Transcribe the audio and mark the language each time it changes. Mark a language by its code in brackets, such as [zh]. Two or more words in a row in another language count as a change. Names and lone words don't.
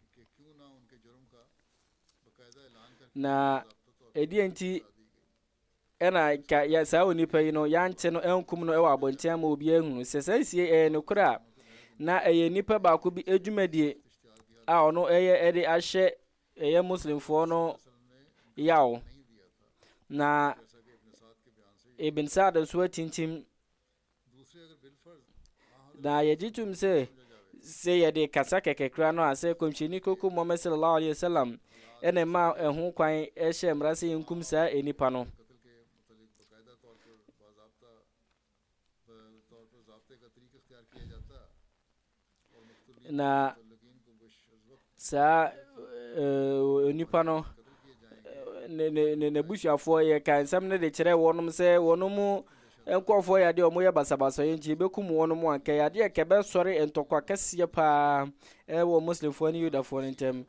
[ak] Na ɛdeɛ nti ɛna saa onipa yi no yɛankyɛ no ɛnkum no ɛwɔ abɔnten ama obi ahunu sɛ saa nsie ɛyɛ nokorɛ a na ɛyɛ nipa baako bi adwumadie a ɔno ɛyɛ ɛde ahyɛ ɛyɛ muslimfoɔ no yaw. na Ibn Sa'd nso atintim na yɛgye tum sɛ yɛde kasa kɛkɛkra no a sɛ kɔmhyɛni koko Muhammad [ar] صلى الله عليه وسلم [ak] ɛna ma ɛho kwan ɛhyɛ mmara sɛ yɛnkum saa enipa no. Na saa onipa no n'abusuafoɔ yɛka nsɛm no de kyerɛ wɔnom sɛ wɔnom nkɔfoɔ yɛ adeɛ a wɔyɛ basabasa yɛ nti yɛbɛkum wɔnom a nkɛyɛ adeɛ a kɛbɛsɔre ntɔkwa kɛseɛ paa ɛwɔ muslimfoɔ ne yudafoɔ no ntam.